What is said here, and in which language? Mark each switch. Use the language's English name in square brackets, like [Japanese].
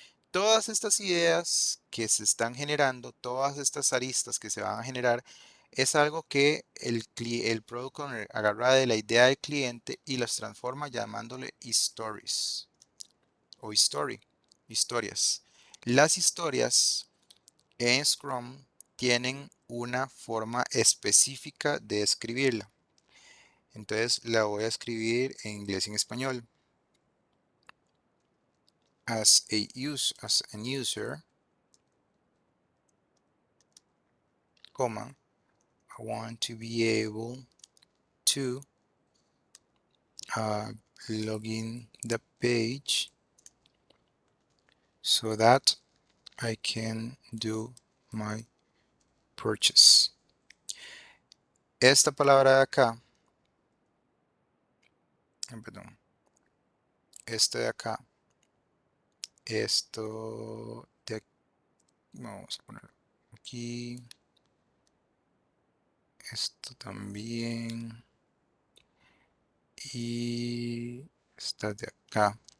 [Spanish] Todas estas ideas que se están generando, todas estas aristas que se van a generar, es algo que el Product Owner agarra de la idea del cliente y las transforma llamándole stories o historias. Las historias en Scrum tienen una forma específica de escribirla. Entonces la voy a escribir en inglés y en español. [English] As an user, comma, I want to be able to log in the page so that I can do my purchase. [Spanish] Esta palabra de acá, perdón, este de acá, esto de aquí, vamos a poner aquí, esto también, y esta de acá.